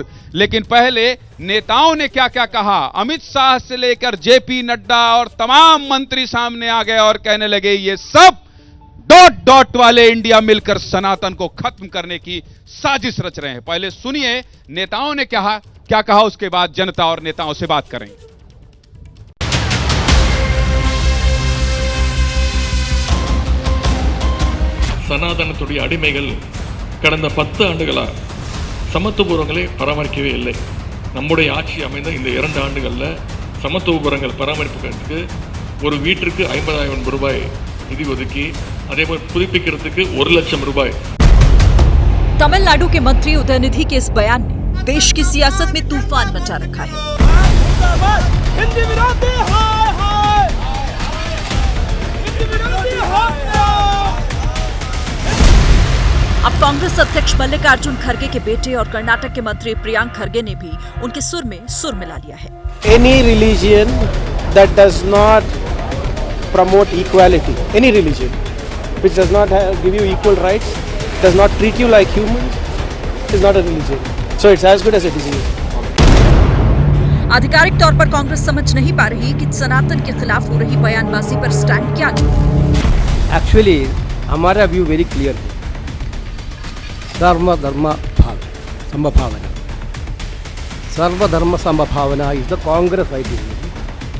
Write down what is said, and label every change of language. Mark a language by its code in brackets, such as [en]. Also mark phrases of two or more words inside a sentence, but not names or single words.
[hi] लेकिन पहले नेताओं ने क्या क्या कहा। अमित शाह से लेकर जेपी नड्डा और तमाम मंत्री सामने आ गए और कहने लगे ये सब ... वाले इंडिया मिलकर सनातन को खत्म करने की साजिश रच रहे हैं। पहले सुनिए नेताओं ने क्या कहा, उसके बाद जनता और नेताओं से बात करें। [ta] சனாதனத்துடைய அடிமைகள் கடந்த 10 ஆண்டுகளா சமத்துவபுரங்களை பராமரிக்கவே இல்லை. நம்முடைய ஆட்சி அமைந்த இந்த 2 ஆண்டுகளில் சமத்துவபுரங்கள் பராமரிப்புக்கு ஒரு வீட்டிற்கு 50,000 ரூபாய் निधि ஒதுக்கி அதேபோல் புதுப்பிக்கிறதுக்கு 1 லட்சம் ரூபாய்। [hi] तमिलनाडु के मंत्री उदयनिधि के इस बयान ने देश की सियासत में तूफान मचा रखा है। हिंदी विरोधी हाय हाय, हिंदी विरोधी हाय। अब कांग्रेस अध्यक्ष मल्लिकार्जुन खड़गे के बेटे और कर्नाटक के मंत्री प्रियांक खड़गे ने भी उनके सुर में सुर मिला लिया है। [en] Any religion that does not promote equality, any religion which does not give you equal rights, does not treat you like humans, is not a religion. So it's as good as a disease. [hi] आधिकारिक तौर पर कांग्रेस समझ नहीं पा रही कि सनातन के खिलाफ हो रही बयानबाजी पर स्टैंड क्या लें। एक्चुअली हमारा [en] view very clear [hi] है, सर्वधर्म समभावना, सर्वधर्म समभावना [en] is the Congress ideology.